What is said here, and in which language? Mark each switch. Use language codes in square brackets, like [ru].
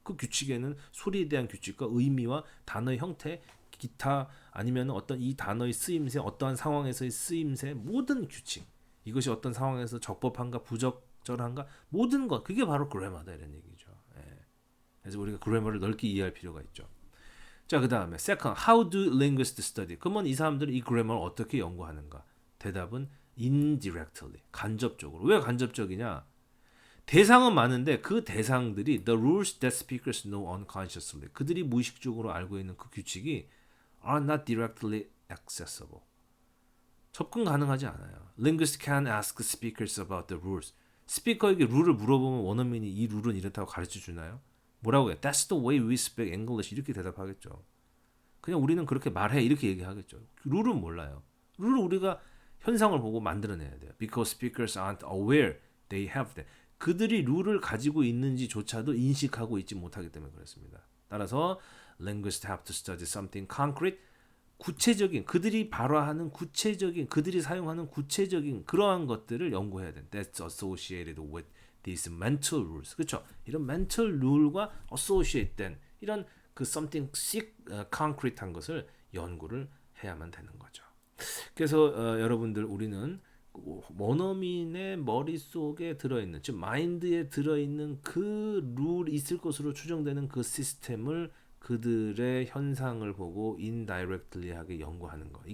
[ko] 그 규칙에는 소리에 대한 규칙과 의미와 단어의 형태, 기타 아니면 어떤 이 단어의 쓰임새, 어떠한 상황에서의 쓰임새, 모든 규칙. 이것이 어떤 상황에서 적법한가, 부적절한가, 모든 것. 그게 바로 그래머다 이런 얘기죠. 예. 그래서 우리가 그래머를 넓게 이해할 필요가 있죠. 자, 그 다음에 [en] second, how do linguists study? [ko] 그러면 이 사람들은 이 그래머를 어떻게 연구하는가? 대답은 indirectly, 간접적으로. 왜 간접적이냐? 대상은 많은데 그 대상들이 [en] the rules that speakers know unconsciously, [ko] 그들이 무의식적으로 알고 있는 그 규칙이 [en] are not directly accessible. [ko] 접근 가능하지 않아요. [en] Linguists can ask speakers about the rules. [ko] 스피커에게 룰을 물어보면 원어민이 이 룰은 이렇다고 가르쳐 주나요? 뭐라고 해요? [en] That's the way we speak English. [ko] 이렇게 대답하겠죠. 그냥 우리는 그렇게 말해 이렇게 얘기하겠죠. 룰은 몰라요. 룰을 우리가 현상을 보고 만들어내야 돼요. [en] Because speakers aren't aware they have that. [ko] 그들이 룰을 가지고 있는지조차도 인식하고 있지 못하기 때문에 그렇습니다. 따라서 [en] linguists have to study something concrete. [ko] 구체적인 그들이 발화하는 구체적인 그들이 사용하는 구체적인 그러한 것들을 연구해야 돼. [en] That's associated with these mental rules. [ko] 그렇죠? 이런 mental rule과 associated 이런 그 [en] something concrete [ko] 한 것을 연구를 해야만 되는 거죠. 그래서 여러분들 우리는 원어민의 머릿속에 들어있는 즉 마인드에 들어있는 그 룰이 있을 것으로 추정되는 그 시스템을 그들의 현상을 보고 indirectly하게 연구하는 거.